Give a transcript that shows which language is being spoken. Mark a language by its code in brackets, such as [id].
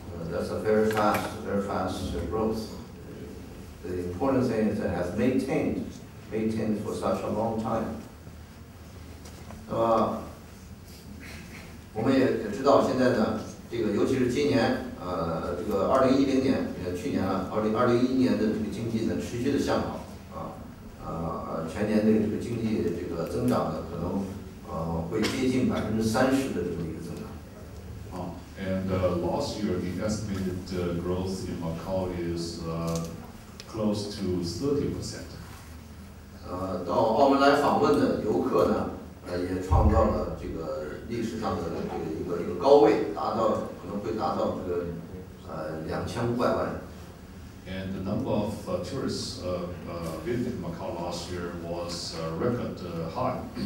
[en] That's a very fast growth. The important thing is that it has maintained for such a long time. [zh] 那么我们也知道，现在呢，这个尤其是今年，这个2010年，去年了，2011年的这个经济呢持续的向好，全年的这个经济这个增长呢，可能会接近30%的这么一个增长。 [en] And last year, the estimated growth in Macau is close to 30%. [zh] 到澳门来访问的游客呢，也创造了这个历史上的这个一个高位，可能会达到这个2500万人。 [en] And the number of tourists visiting Macau last year was record high.